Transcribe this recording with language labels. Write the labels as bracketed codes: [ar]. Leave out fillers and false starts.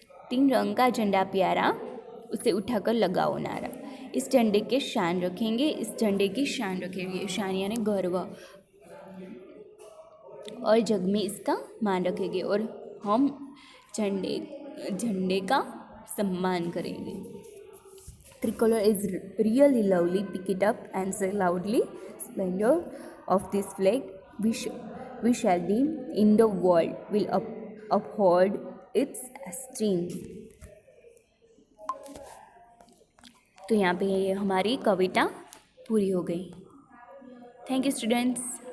[hi] 3 रंग का झंडा प्यारा, उसे उठाकर लगाओ नारा। इस झंडे के शान रखेंगे, इस झंडे की शान रखेंगे। शान यानी गर्व, और जग में इसका मान रखेंगे, और हम झंडे का सम्मान करेंगे। [en] Tricolor is really lovely. Pick it up and say loudly, "Splendor of this flag we shall be in the world, will uphold its esteem." [hi] तो यहाँ पे हमारी कविता पूरी हो गई। Thank you students.